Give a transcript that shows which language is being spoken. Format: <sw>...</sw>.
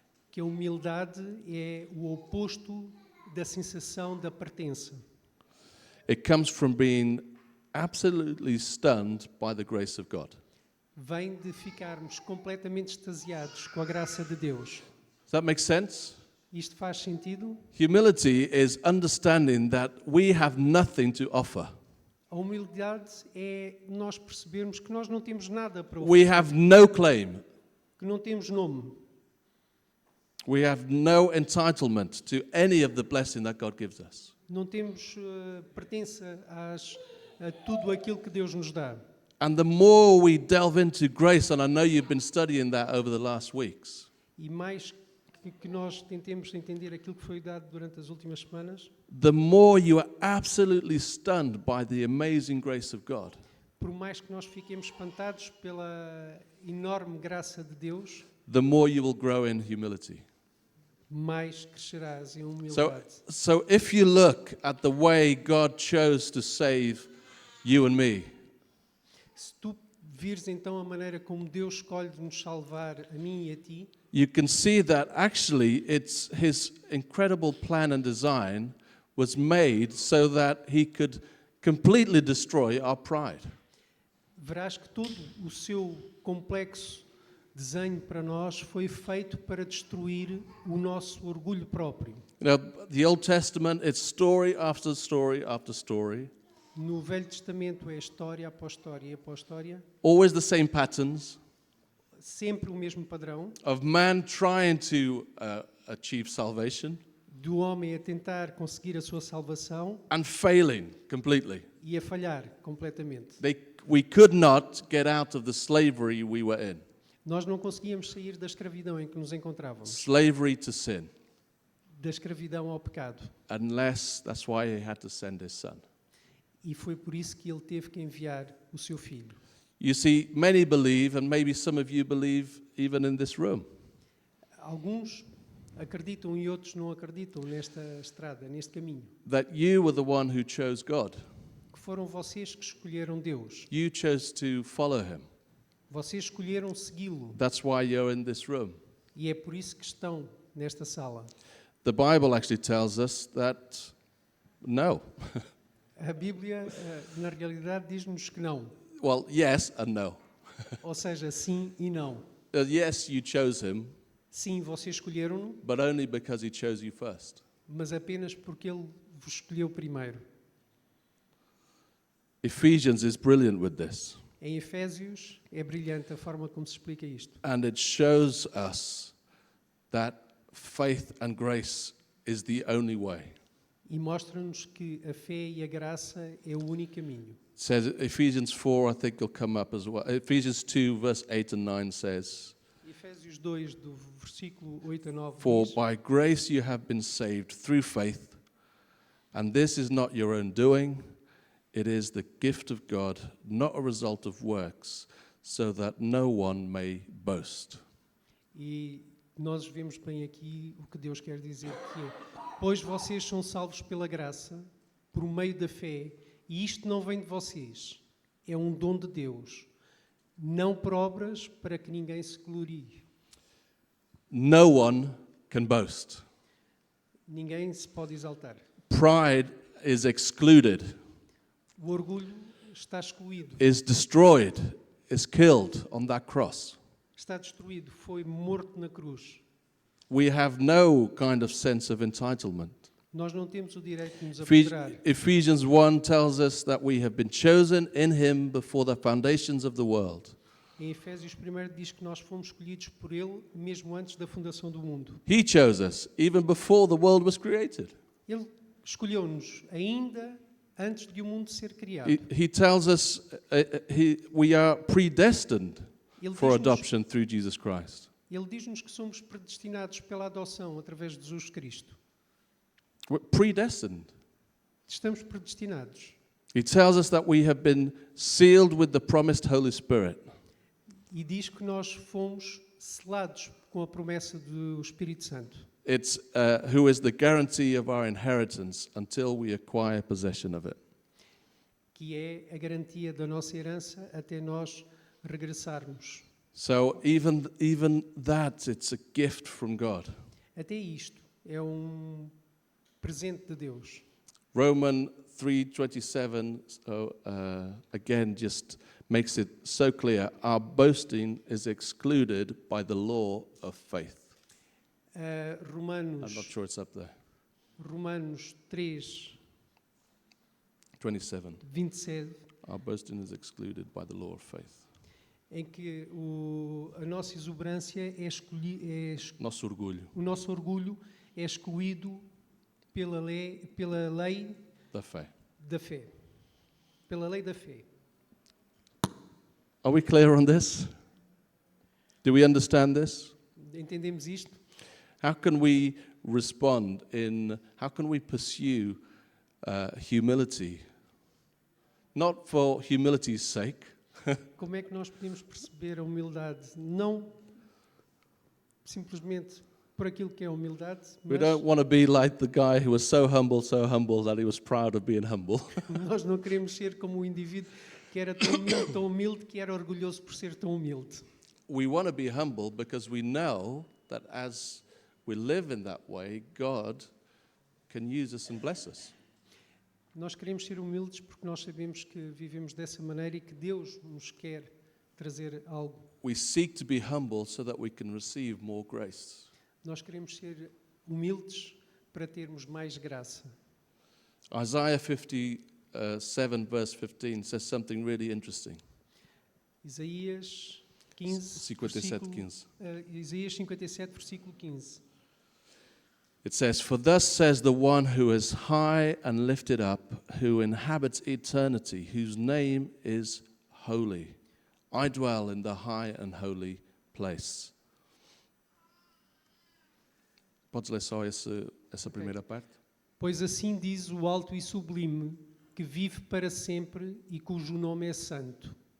<pt>Que a humildade é o oposto da sensação da pertença.</pt> <en>It comes from being absolutely stunned by the grace of God.</en> <pt>Vem de ficarmos completamente extasiados com a graça de Deus.</pt> <en>Does that make sense?</en> <pt>Isto faz sentido?</pt> <en>Humility is understanding that we have nothing to offer.</en> <pt>A humildade é nós percebermos que nós não temos nada para</pt> <en>We</en> <pt>oferecer,</pt> <en>have no claim.</en> <pt>que não temos nome,</pt> <en>We have no entitlement to any of the blessing that God gives us.</en> <pt>não temos pertença a tudo aquilo que Deus nos dá.</pt> <en>And the more we delve into grace, and I know you've been studying that over the last weeks,</en> <pt>E mais que nós tentemos entender aquilo que foi dado durante as últimas semanas,</pt> <en>the more you are absolutely stunned by the amazing grace of God.</en> <pt>por mais que nós fiquemos espantados pela enorme graça de Deus,</pt> <en>The more you will grow in humility.</en> <pt>mais crescerás em</pt> <en>So,</en> <pt>humildade.</pt> <en>so if you look at the way God chose to save you and me,</en> <pt>Se tu vires então a maneira como Deus escolhe de nos salvar a mim e a ti,</pt> <en>you can see that actually it's his incredible plan and design was made so that he could completely destroy our pride.</en> <pt>verás que todo o seu complexo desenho para nós foi feito para destruir o nosso orgulho próprio.</pt> <en>You know, the Old Testament, it's story after story after story,</en> <pt>No Velho Testamento é história após história após história,</pt> <en>always the same patterns</en> <pt>sempre o mesmo padrão,</pt> <en>of man trying to achieve salvation</en> <pt>do homem a tentar conseguir a sua salvação</pt> <en>and failing completely.</en> <pt>e a falhar completamente.</pt> <en>We could not get out of the slavery we were in,</en> <pt>Nós não conseguíamos sair da escravidão em que nos encontrávamos,</pt> <en>slavery to sin,</en> <pt>da escravidão ao pecado.</pt> <en>unless that's why he had to send his son.</en> <pt>E foi por isso que ele teve que enviar o seu filho.</pt> <en>You see, many believe, and maybe some of you believe even in this room,</en> <pt>Alguns acreditam e outros não acreditam nesta estrada, neste caminho.</pt> <en>that you were the one who chose God.</en> <pt>Que foram vocês que escolheram Deus.</pt> <en>You chose to follow him.</en> <pt>Vocês escolheram segui-lo.</pt> <en>That's why you're in this room.</en> <pt>E é por isso que estão nesta sala.</pt> <en>The Bible actually tells us that no.</en> <pt>A Bíblia, na realidade, diz-nos que não.</pt> <en>Well, yes and no.</en> <pt>Ou seja, sim e não.</pt> <en>Yes, you chose him,</en> <pt>Sim, vocês escolheram-no,</pt> <en>but only because he chose you first.</en> <pt>mas apenas porque ele vos escolheu primeiro.</pt> <en>Ephesians is brilliant with this.</en> <pt>Em Efésios é brilhante a forma como se explica isto.</pt> <en>And it shows us that faith and grace is the only way.</en> <pt>E mostra-nos que a fé e a graça é o único caminho.</pt> <en>It says Ephesians 4, I think will come up as well. Ephesians 2, verse 8 and 9 says,</en> <pt>Efésios 2, do versículo 8 a 9,</pt> <en>For</en> <pt>diz,</pt> <en>by grace you have been saved through faith, and this is not your own doing, it is the gift of God, not a result of works, so that no one may boast.</en> <pt>E nós vemos bem aqui o que Deus quer dizer, que é: pois vocês são salvos pela graça, por meio da fé, e isto não vem de vocês, é um dom de Deus, não por obras para que ninguém se glorie.</pt> <en>No one can boast.</en> <pt>Ninguém se pode exaltar.</pt> <en>Pride is excluded,</en> <pt>O orgulho está excluído,</pt> <en>is destroyed, is killed on that cross.</en> <pt>está destruído, foi morto na cruz.</pt> <en>We have no kind of sense of entitlement.</en> <pt>Nós não temos o direito de nos apoderar.</pt> <en>Ephesians 1 tells us that we have been chosen in him before the foundations of the world.</en> <pt>Em Efésios 1 diz que nós fomos escolhidos por Ele mesmo antes da fundação do mundo.</pt> <en>He chose us even before the world was created.</en> <pt>Ele escolheu-nos ainda antes de o mundo ser criado.</pt> <en>He tells us we are predestined</en> <pt>Ele</pt> <en>for</en> <pt>diz-nos-</pt> <en>adoption through Jesus Christ.</en> <pt>Ele diz-nos que somos predestinados pela adoção através de Jesus Cristo.</pt> <en>We're predestined.</en> <pt>Estamos predestinados.</pt> <en>He tells us that we have been sealed with the promised Holy Spirit.</en> <pt>E diz que nós fomos selados com a promessa do Espírito Santo,</pt> <en>It's who is the guarantee of our inheritance until we acquire possession of it.</en> <pt>que é a garantia da nossa herança até nós regressarmos.</pt> <en>So even that, it's a gift from God.</en> <pt>Até isto é um presente de Deus.</pt> <en>Romans 3:27 again just makes it so clear. Our boasting is excluded by the law of faith. I'm not sure it's up there.</en> <pt>Romanos 3, 27. 27,</pt> <en>Our boasting is excluded by the law of faith.</en> <pt>em que a nossa exuberância Nosso orgulho o nosso orgulho é excluído pela lei da fé. da fé. Pela lei da fé.</pt> <en>Are we clear on this? Do we understand this?</en> <pt>Entendemos isto?</pt> <en>How can we respond how can we pursue humility? Not for humility's sake,</en> <pt>Como é que nós podemos perceber a humildade? Não simplesmente por aquilo que é a humildade,</pt> <en>we</en> <pt>mas</pt> <en>don't want to be like the guy who was so humble that he was proud of being humble.</en> <pt>nós não queremos ser como o indivíduo que era tão humilde, que era orgulhoso por ser tão humilde.</pt> <en>We want to be humble because we know that as we live in that way, God can use us and bless us.</en> <pt>Nós queremos ser humildes porque nós sabemos que vivemos dessa maneira e que Deus nos quer trazer algo.</pt> <en>We seek to be humble so that we can receive more grace.</en> <pt>Nós queremos ser humildes para termos mais graça.</pt> <en>Isaiah 57 verse 15 says something really interesting.</en> <pt>Isaías 15, 57, 15. Isaías 57, versículo 15.</pt> <en>It says, "For thus says the one who is high and lifted up, who inhabits eternity, whose name is holy. I dwell in the high and holy place."</en> <pt>Podes ler só essa primeira parte? Pois assim diz o alto e sublime, que vive para sempre e cujo nome é santo.</pt>